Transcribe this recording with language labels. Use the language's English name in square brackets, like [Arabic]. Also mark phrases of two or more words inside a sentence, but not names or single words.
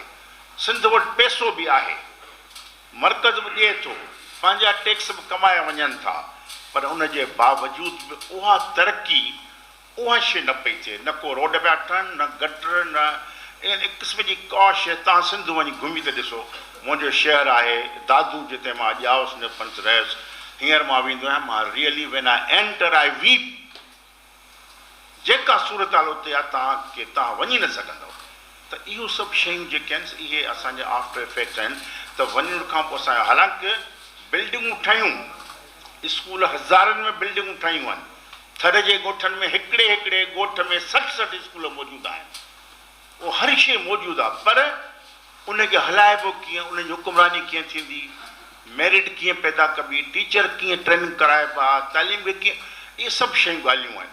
[Sindhi] सिंध वटि पैसो बि आहे, मर्कज़ बि ॾिए थो, पंहिंजा टैक्स बि कमाए वञनि था, पर उनजे बावजूद बि उहा तरक़ी उहा शइ न पई थिए। न को रोड पिया ठहनि, न गटर, न इन क़िस्म जी का शइ। तव्हां सिंध वञी घुमी त ॾिसो, मुंहिंजो शहर आहे दादू, जिते मां ॼावस निपंस रहियुसि, हींअर मां वेंदो आहियां, मां [English] really when I enter I weep. [Sindhi] जेका सूरत हाल उते आहे तव्हां वञी न सघंदव। त इहो सभु शयूं जेके आहिनि इहे असांजा [English] after effects [Sindhi] आहिनि। त वञण खां पोइ असांजो हालांकि बिल्डिंगूं ठहियूं, स्कूल हज़ारनि में बिल्डिंगूं ठहियूं आहिनि, थर जे ॻोठनि में हिकिड़े हिकिड़े ॻोठ में 60 स्कूल मौजूदु आहिनि, उहो हर शइ मौजूदु आहे, पर उनखे हलाइबो कीअं, उनजी हुकुमरानी कीअं थींदी, मेरिट कीअं पैदा कबी, टीचर कीअं ट्रेनिंग कराइबा, तालीम खे कीअं, इहे सभु शयूं ॻाल्हियूं आहिनि।